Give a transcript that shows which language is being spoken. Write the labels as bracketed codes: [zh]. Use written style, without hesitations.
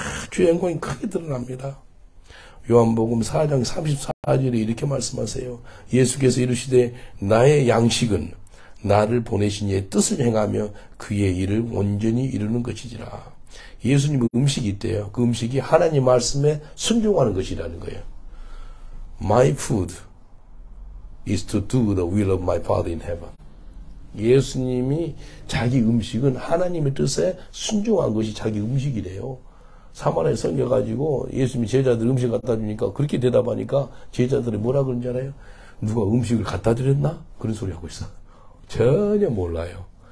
[ko] 주의 영광이 크게 드러납니다. 요한복음 4장 34절에 이렇게 말씀하세요. 예수께서 이르시되 나의 양식은 나를 보내신 이의 뜻을 행하며 그의 일을 온전히 이루는 것이지라. 예수님 음식이 있대요. 그 음식이 하나님 말씀에 순종하는 것이라는 거예요. [en] My food is to do the will of my Father in heaven. [ko] 예수님이 자기 음식은 하나님의 뜻에 순종한 것이 자기 음식이래요. 사마리아에 생겨가지고 예수님이 제자들 음식 갖다 주니까 그렇게 대답하니까 제자들이 뭐라 그런지 알아요? 누가 음식을 갖다 드렸나? 그런 소리 하고 있어. 전혀 몰라요.